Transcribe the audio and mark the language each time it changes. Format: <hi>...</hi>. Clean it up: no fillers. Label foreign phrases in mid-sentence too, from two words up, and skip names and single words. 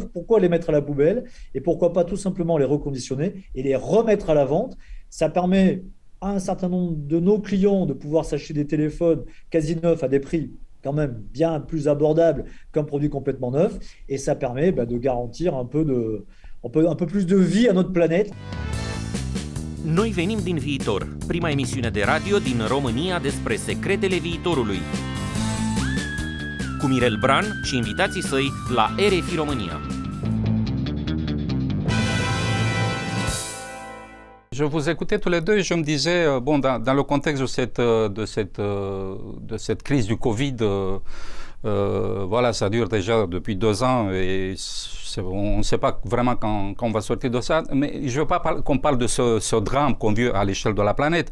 <fr>Pourquoi les mettre à la poubelle? Et pourquoi pas tout simplement les reconditionner et les remettre à la vente? Ça permet à un certain nombre de nos clients de pouvoir s'acheter des téléphones quasi neufs à des prix quand même bien plus abordables qu'un produit complètement neuf. Et ça permet de garantir un peu plus de vie à notre planète.</fr> <ro>Noi venim din viitor, prima emisiune de radio din România despre secretele viitorului. Cu Mirel Bran și invitații săi la RFI România.</ro> <fr>Je vous écoutais tous les deux et je me disais, bon, dans le contexte de cette crise du Covid, voilà, ça dure déjà depuis 2 ans et on ne sait pas vraiment quand on va sortir de ça, mais je ne veux pas qu'on parle de ce drame qu'on vit à l'échelle de la planète.</fr>